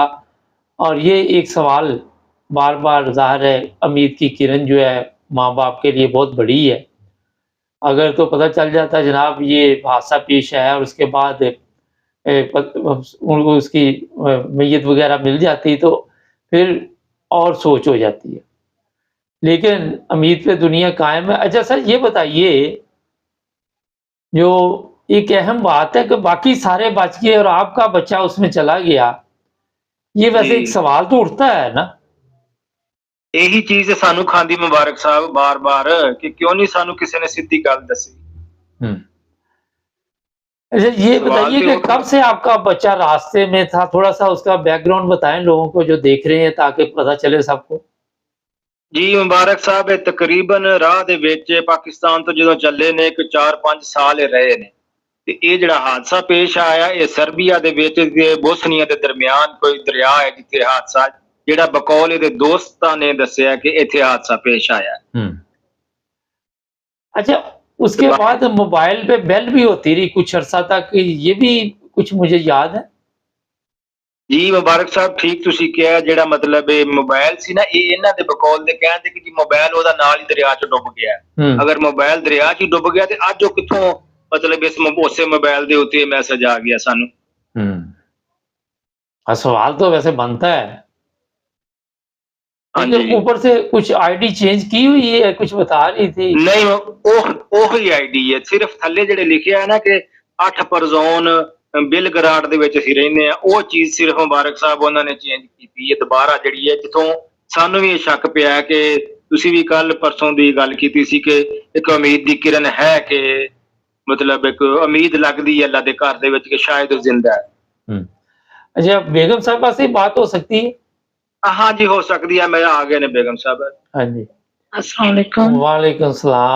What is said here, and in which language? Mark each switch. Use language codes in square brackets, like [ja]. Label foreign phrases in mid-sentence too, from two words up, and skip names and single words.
[ur] اور یہ ایک سوال بار بار ظاہر ہے، امید کی کرن جو ہے ماں باپ کے لیے بہت بڑی ہے. اگر تو پتہ چل جاتا جناب یہ حادثہ پیش آیا اور اس کے بعد ان کو اس کی میت وغیرہ مل جاتی تو پھر اور سوچ ہو جاتی ہے. لیکن امید پہ دنیا قائم ہے۔ اچھا سر یہ بتائیے، جو ایک اہم بات ہے کہ باقی سارے بچ گئے اور آپ کا بچہ اس میں چلا گیا، یہ ویسے ایک جی سوال تو اٹھتا ہے نا؟ [pa] یہی چیز سانو کھاندی مبارک صاحب بار بار کہ کیوں نہیں سانو کسی نے سیدھی گل دسی۔ [ur] ہم۔ اچھا یہ سوال بتائیے [pa] تے [ur] کہ اٹھتا کب سے آپ کا بچہ راستے میں تھا؟ تھوڑا سا اس کا بیک گراؤنڈ بتائیں لوگوں کو جو دیکھ رہے ہیں، تاکہ پتہ چلے سب کو۔ [pa] جی مبارک صاحب تقریباً راہ دے وچ پاکستان تو جدوں چلے نے ایک 4-5 سال رہے نے تے یہ جڑا حادثہ پیش آیا یہ سربیا دے وچ تے بوسنیا دے درمیان کوئی دریا ہے جتھے حادثہ جڑا بقول دے دوستاں نے دسیا کہ ایتھے حادثہ پیش آیا [ur] ہم۔ اچھا اس [pa] تے [ur] کے بعد موبائل پہ بیل بھی ہوتی رہی کچھ عرصہ تک، یہ بھی کچھ مجھے یاد ہے۔ [pa] جی مبارک صاحب ٹھیک تسی کہا جڑا مطلب موبائل سی نا یہ انہاں دے بقول دے کہن دے کہ جی موبائل او دا نال ہی دریا چ ڈب گیا ہے۔ ہم۔ اگر موبائل دریا چ ڈب گیا تے اج او کتھوں مطلب اسے موبائل دے اوتے میسج آ گیا سانو۔ [ur] ہم۔ اور سوال تو ویسے بنتا ہے، ہاں لیکن جی اوپر سے کچھ آئی ڈی چینج کی ہوئی ہے، کچھ بتا رہی تھی۔ [pa] نہیں اوہی آئی ڈی ہے، صرف تھلے جڑے لکھیا ہے نا کہ 8 پر زون بل گراڈ دے وچ اسی رہنے ہیں، او چیز صرف مبارک صاحب انہوں نے چینج کیتی ہے دوبارہ جڑی ہے، جتوں سانو بھی یہ شک پیا ہے کہ تسی بھی کل پرسوں دی گل کیتی سی کہ ایک امید دی کرن ہے کہ مطلب ایک امید لگدی ہے اللہ دے گھر دے وچ کہ شاید وہ زندہ ہے۔ ہم۔ [ur] اچھا بیگم صاحبہ سے بات ہو سکتی ہے؟ [pa] ہاں جی ہو سکتی ہے، میرا آ گئے نے بیگم صاحب۔ [ur] ہاں جی، السلام علیکم۔ وعلیکم السلام۔